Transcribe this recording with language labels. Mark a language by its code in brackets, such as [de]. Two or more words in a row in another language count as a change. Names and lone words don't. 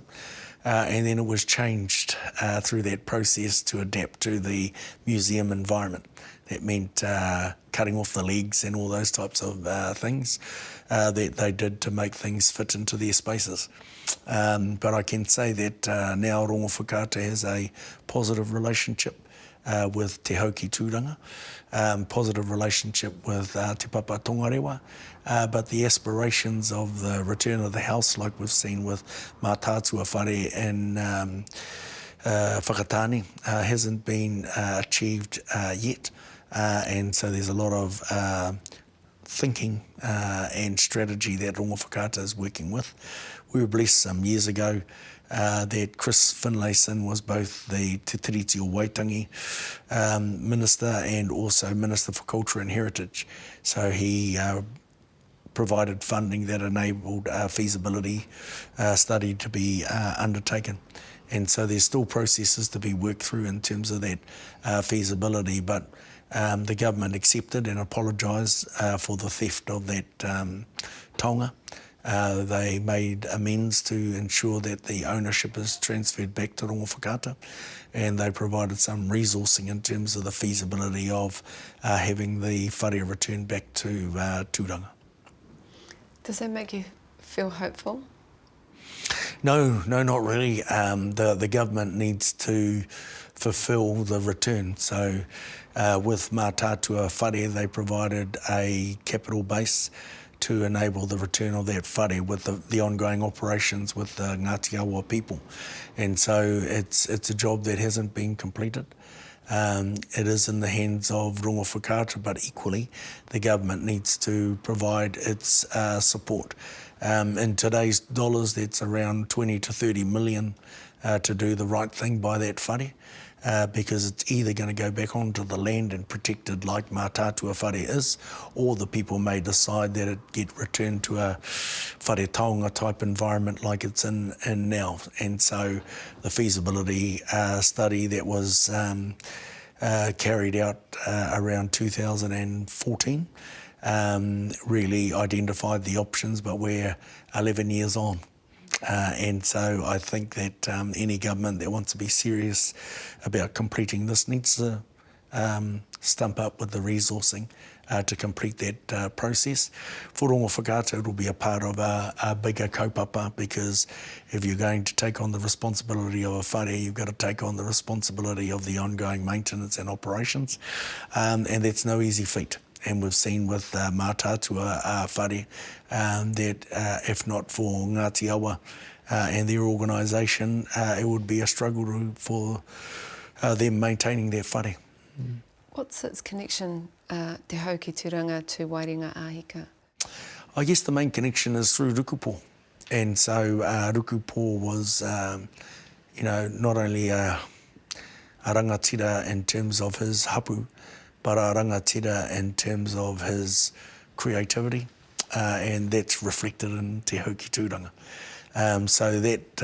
[en] And then it was changed through that process to adapt to the museum environment. That meant cutting off the legs and all those types of things that they did to make things fit into their spaces. But I can say that now rongo whakaata has a positive relationship with Te Hau ki Tūranga, positive relationship with Te Papa Tongarewa, but the aspirations of the return of the house, like we've seen with Mātātua Whare and Whakatane, hasn't been achieved yet. And so there's a lot of thinking and strategy that rongo whakaata is working with. We were blessed some years ago that Chris Finlayson was both the Te Tiriti o Waitangi Minister and also Minister for Culture and Heritage. So he provided funding that enabled a feasibility study to be undertaken. And so there's still processes to be worked through in terms of that feasibility, but the government accepted and apologised for the theft of that taonga. They made amends to ensure that the ownership is transferred back to rongo whakaata, and they provided some resourcing in terms of the feasibility of having the whare returned back to Tūranga. Does that make you feel hopeful? No, not really. The government needs to fulfil the return. So with Mātātua Whare, they provided a capital base to enable the return of that whare with the ongoing operations with the Ngāti Awa people. And so it's a job that hasn't been completed. It is in the hands of rongo whakaata, but equally the government needs to provide its support. In today's dollars, that's around 20 to 30 million to do the right thing by that whare. Because it's either going to go back onto the land and protected like Mātātua Whare is, or the people may decide that it get returned to a [mi] whare taonga [en] type environment like it's in now. And so the feasibility study that was carried out around 2014 really identified the options, but we're 11 years on. And so I think that any government that wants to be serious about completing this needs to stump up with the resourcing to complete that process. For rongo whakaata, it will be a part of a bigger kaupapa, because if you're going to take on the responsibility of a whare, you've got to take on the responsibility of the ongoing maintenance and operations, and that's no easy feat. And we've seen with Mātātua Whare that if not for Ngāti Awa and their organisation, it would be a struggle for them maintaining their whare. What's its connection, Te Hau ki Tūranga, to Waerenga-a-Hika? I guess the main connection is through Rukupo. And so Rukupo was, not only a rangatira in terms of his hapu, but a rangatira in terms of his creativity, and that's reflected in Te Hau ki Tūranga.